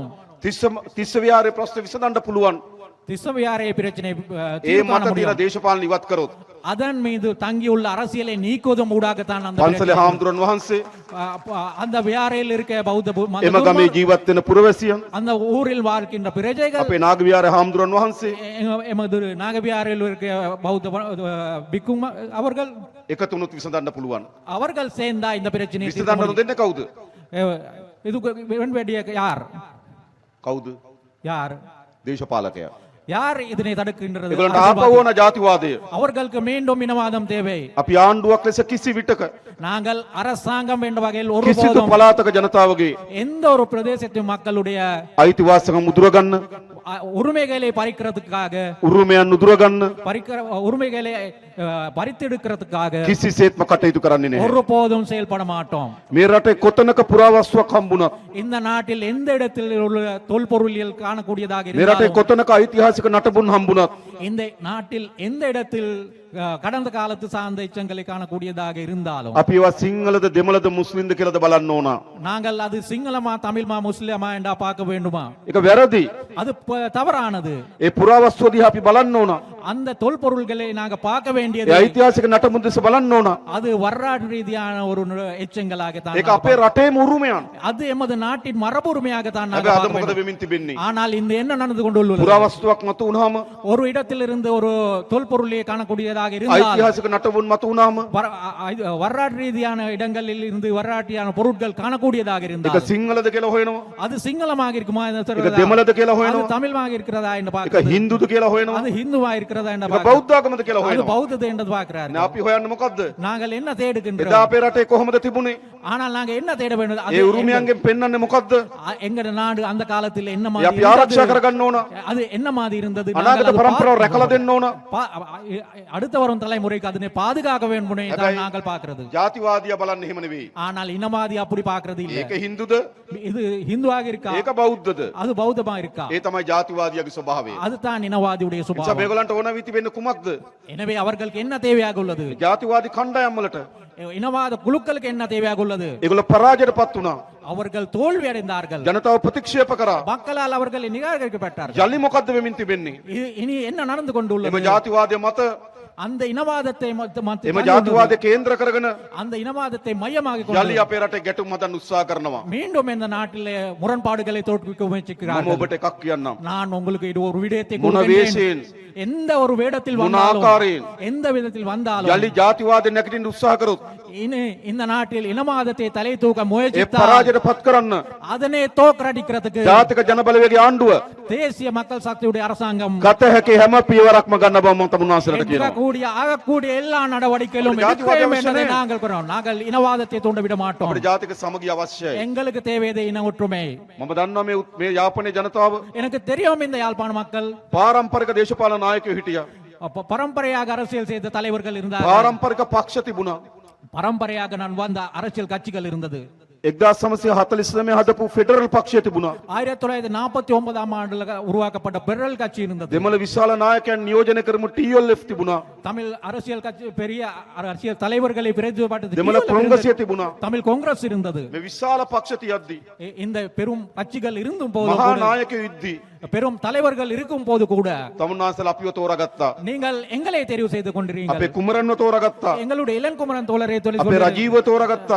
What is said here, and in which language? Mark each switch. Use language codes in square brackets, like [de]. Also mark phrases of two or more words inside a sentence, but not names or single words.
[si] තිස්ස විහාරේ ප්‍රශ්නේ විසඳන්න පුළුවන්. [ta] திஸ்ஸவியாரை பிரச்சனை [si] ඒ [ta] தீர்வு காண [si] මත තියෙන [ta] முடியும். [si] දේශපාලන ඉවත් කරොත් [ta] அதன் மீது தங்கியுள்ள அரசியலை நீக்குவதும் ஊடாகத்தான் அந்த [si] පන්සලේ [ta] பிரச்சனை. [si] හාමුදුරන් වහන්සේ [ta] அந்த வியாரையில் இருக்க பௌத்த [si] එම ගමේ ජීවත් වෙන පුරවැසියන්, [ta] அந்த ஊரில் வாழ்கின்ற பிரஜைகள் [si] අපේ නාග විහාරේ හාමුදුරන් වහන්සේ [ta] எமது நாகவியாரில் இருக்க பௌத்த பிக்கும் அவர்கள் [si] එකතුනුත් විසඳන්න පුළුවන්. [ta] அவர்கள் சேர்ந்தா இந்த பிரச்சனையை தீர்க்க [si] විසඳන්න [ta] முடியும். [si] දෙන්නේ කවුද? [ta] இதுக்கு வேண்டிய யார் [si] කවුද? [ta] யார் [si] දේශපාලකයා. [ta] யார் இதனை தடுக்கின்றது [si] ඒගොල්ලන්ට ආපහු ඕන ජාතිවාදය. [ta] அவர்களுக்கு மீண்டும் இனவாதம் தேவை [si] අපි ආණ්ඩුවක් ලෙස කිසි විටක [ta] நாங்கள் அரசாங்கம் என்ற வகையில் [si] කිසිදු [ta] ஒருபோதும் [si] පළාතක ජනතාවගේ [ta] எந்த ஒரு பிரதேசத்து மக்களுடைய [si] අයිතිවාසිකම් උදුරගන්න, [ta] உரிமைகளை பறிக்கிறதுக்காக [si] උරුමයන් උදුරගන්න [ta] பறிக்கிற உரிமைகளை பறித்தெடுக்கிறதுக்காக [si] කිසිසේත්ම කටයුතු කරන්නේ නැහැ. [ta] ஒருபோதும் செயல்பட மாட்டோம் [si] මේ රටේ කොතනක පුරාවස්තුවක් හම්බුණත්, [ta] இந்த நாட்டில் எந்த இடத்தில் உள்ள தொல்பொருளியல் காணக்கூடியதாக [si] මේ රටේ [ta] இருந்தாலும் [si] කොතනක ඓතිහාසික නටබුන් හම්බුණත්, [ta] இந்த நாட்டில் எந்த இடத்தில் கடந்த காலத்து சார்ந்த எச்சங்களை காணக்கூடியதாக இருந்தாலும் [si] අපි ඒවා සිංහලද දෙමළද මුස්ලිම්ද කියලාද බලන්න ඕන. [ta] நாங்கள் அது சிங்களமா தமிழ்மா முஸ்லிமா என்றா பார்க்க வேண்டுமா [si] ඒක වැරදි. [ta] அது தவறானது [si] ඒ පුරාවස්තුව දිහා අපි බලන්න ඕන. [ta] அந்த தொல்பொருள்களை நாங்க பார்க்க [si] ඒ [ta] வேண்டியது [si] ඓතිහාසික නටබුන් දෙස බලන්න ඕන. [ta] அது வரலாற்று ரீதியான ஒரு எச்சங்களாகத்தான் [si] ඒක [ta] நாங்க [si] අපේ රටේම උරුමයන්. [ta] அது எமது நாட்டின் மரபுரிமையாகத்தான் நாங்க [si] හැබැයි අද [ta] பார்க்க [si] මොකද [ta] வேண்டும். [si] වෙමින් තිබෙන්නේ? [ta] ஆனால் இந்த என்ன நடந்து கொண்டுள்ளது [si] පුරාවස්තුවක් මත වුණාම, [ta] ஒரு இடத்தில் இருந்து ஒரு தொல்பொருளை காணக்கூடியதாக இருந்தால் [si] ඓතිහාසික නටබුන් මත වුණාම [ta] வரலாற்று ரீதியான இடங்களில் இருந்து வரலாற்றியான பொருட்கள் காணக்கூடியதாக [si] ඒක [ta] இருந்தால் [si] සිංහලද කියලා හොයනවා. [ta] அது சிங்களமாக இருக்குமா என்று [si] ඒක [ta] சொல்றதா? [si] දෙමළද කියලා [ta] அது [si] හොයනවා. [ta] தமிழ்மாக இருக்கிறதா என்று [si] ඒක [ta] பார்க்கிறது [si] හින්දුද කියලා හොයනවා. [ta] அது ஹிந்துவா இருக்கிறதா என்று [si] ඒක [ta] பார்க்கிறது [si] බෞද්ධ ආගමද කියලා [ta] அது [si] හොයනවා. [ta] பௌத்தது என்று பார்க்கிறார் [si] නේ අපි හොයන්නේ මොකද්ද? [ta] நாங்கள் என்ன [si] එදා [ta] தேடுகின்றோம் [si] අපේ රටේ කොහොමද තිබුණේ? [ta] ஆனால் நாங்க என்ன தேட வேண்டும் [si] ඒ උරුමයන්ගෙන් පෙන්වන්නේ මොකද්ද? [ta] எங்க நாடு அந்த காலத்தில் என்ன [si] ඒ [ta] மாதிரி [si] අපි ආරක්ෂා [ta] இருந்தது? [si] කරගන්න ඕන. [ta] அது என்ன மாதிரி இருந்தது நாங்கள் [si] අනාගත [ta] அதை [si] පරම්පරාව [ta] பார்க்க [si] රැකලා දෙන්න ඕන. [ta] அடுத்த வரும் தலைமுறைக்கு அதனை பாதுகாக்க வேண்டும் தான் நாங்கள் பார்க்கிறது [si] ජාතිවාදියා බලන්නේ එහෙම නෙවෙයි. [ta] ஆனால் இனவாதி அப்படி பார்க்கிறது இல்ல [si] ඒක හින්දුද? [ta] இது ஹிந்துவாக இருக்கா [si] ඒක බෞද්ධද? [ta] அது பௌத்தமா இருக்கா [si] ඒ තමයි ජාතිවාදියාගේ ස්වභාවය. [ta] அதுதான் இனவாதியுடைய [si] නිසා [ta] சுபாவம் [si] මේගොල්ලන්ට ඕන වී තිබෙන්නේ කුමක්ද? [ta] எனவே அவர்களுக்கு என்ன தேவையாக உள்ளது [si] ජාතිවාදී කණ්ඩායම් වලට [ta] இனவாத குழுக்களுக்கு என்ன தேவையாக உள்ளது [si] ඒගොල්ලෝ පරාජයටපත් වුණා. [ta] அவர்கள் தோல்வி அடைந்தார்கள் [si] ජනතාව ප්‍රතික්ෂේප කරා. [ta] மக்களால் அவர்கள் நிராகரிக்கப்பட்டார்கள் [si] යලි මොකද්ද වෙමින් තිබෙන්නේ? [ta] இனி என்ன நடந்து கொண்டுள்ளது [si] එම ජාතිවාදය මත [ta] அந்த இனவாதத்தை [si] එම ජාතිවාදය කේන්ද්‍ර කරගෙන [ta] அந்த இனவாதத்தை மையமாக [si] යලි [ta] கொண்டு [si] අපේ රටේ ගැටුම් හදන්න උත්සාහ කරනවා. [ta] மீண்டும் இந்த நாட்டிலே முரண்பாடுகளை தோற்றுவிக்க [si] මම [ta] முயற்சிக்கிறார்கள். [si] ඔබට එකක් කියන්නම්. [ta] நான் உங்களுக்கு இது ஒரு விடயத்தை [si] මොන [ta] கொடுக்கின்றேன். [si] වේශයෙන් [ta] எந்த ஒரு வேடத்தில் [si] මොන [ta] வந்தாலும் [si] ආකාරයෙන් [ta] எந்த விதத்தில் வந்தாலும் [si] යලි ජාතිවාදය නැගිටින්න උත්සාහ කරොත් [ta] இந்த நாட்டில் இனவாதத்தை தலை தூக்க [si] ඒ [ta] முயற்சித்தால் [si] පරාජයට පත් කරන්න [ta] அதனை தோற்கடிக்கிறதுக்கு [si] ජාතික ජනබලවේගයේ ආණ්ඩුව [ta] தேசிய மக்கள் சக்தியுடைய அரசாங்கம் [si] ගත හැකි හැම පියවරක්ම ගන්න බව මම තමුන්වහන්සේලාට කියනවා. [ta] எடுக்கக்கூடிய ஆகக்கூடிய எல்லா நடவடிக்கைகளும் அப்படி எடுக்க ஜாதிவாதம் வேண்டும் என்பதை அவசியம். நாங்கள் கூறுகிறோம். நாங்கள் இனவாதத்தை தூண்டவிட மாட்டோம். [si] අපේ ජාතික සමගිය අවශ්‍යයි. [ta] எங்களுக்கு தேவையது இன ஒற்றுமை. [si] මම දන්නවා මේ යාපනයේ ජනතාව [ta] எனக்கு தெரியும் இந்த யாழ்ப்பாண மக்கள் [si] පාරම්පරික දේශපාලන නායකයෝ හිටියා. [ta] பரம்பரையாக அரசியல் செய்த தலைவர்கள் இருந்தார்கள். [si] පාරම්පරික පක්ෂ තිබුණා. [ta] பரம்பரையாக நான் வந்த அரசியல் கட்சிகள் இருந்தது. [si] 1949 හදපු ෆෙඩරල් පක්ෂය තිබුණා. [ta] 1949ஆம் ஆண்டுல உருவாக்கப்பட்ட பெரல் கட்சி இருந்தது. [si] දෙමළ විශාල නායකයන් නියෝජනය කරමු TLF තිබුණා. [ta] தமிழ் அரசியல் கட்சி பெரிய அரசியல் தலைவர்களை பிரதிநிதித்துவப்படுத்தி [si] දෙමළ කොංග්‍රසය තිබුණා. [ta] தமிழ் காங்கிரஸ் இருந்தது. [si] මේ විශාල පක්ෂ තියද්දි [ta] இந்த பெரும் கட்சிகள் இருந்தும் போது [si] මහා [ta] கூட, [si] නායකයෝ ඉද්දි [ta] பெரும் தலைவர்கள் இருக்கும் போது கூட [si] තමුන්වහන්සේලා අපිව තෝරාගත්තා. [ta] நீங்கள் எங்களை தெரிவு செய்து [si] අපේ [ta] கொண்டிருக்கிறீர்கள். [si] කුමරන්ව තෝරාගත්තා. [ta] எங்களுடைய இளன்குமரன் தோழரை தெரிவு [si] අපේ රජීව තෝරාගත්තා.